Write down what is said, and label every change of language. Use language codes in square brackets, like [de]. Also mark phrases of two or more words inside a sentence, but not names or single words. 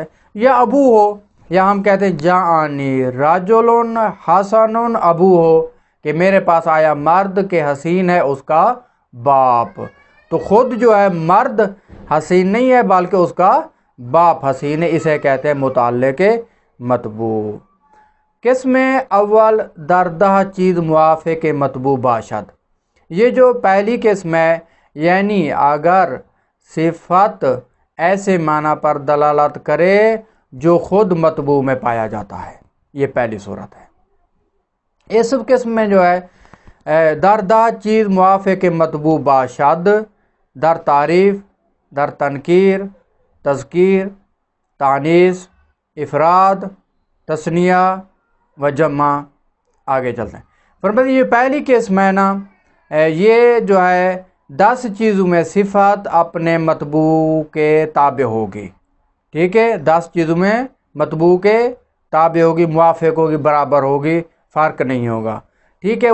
[ur] یا [ar] ابو ہو، [ur] یا ہم کہتے ہیں [ar] جانی رجل حسن ابو ہو، [ur] کہ میرے پاس آیا مرد کے حسین ہے اس کا باپ، تو خود جو ہے مرد حسین نہیں ہے بلکہ اس کا باپ حسین ہے، اسے کہتے ہیں متعلق مطبوع۔ [fa] قسم اول دردہ چیز موافق مطبوع باشد، [ur] یہ جو پہلی قسم ہے یعنی اگر صفت ایسے معنی پر دلالت کرے جو خود مطبوع میں پایا جاتا ہے، یہ پہلی صورت ہے۔ اس قسم میں جو ہے [fa] دردہ چیز موافق مطبوع باشد، در تعریف، در تنکیر، [ur] تذکیر، تانیث، افراد، تثنیہ و جمع، آگے چلتے ہیں۔ فرماتے ہیں یہ پہلی قسم ہے نا، یہ جو ہے 10 چیزوں میں صفت اپنے مطبوع کے تابع ہوگی، ٹھیک ہے، 10 چیزوں میں مطبوع کے تابع ہوگی، موافق ہوگی، برابر ہوگی، فرق نہیں ہوگا، ٹھیک ہے۔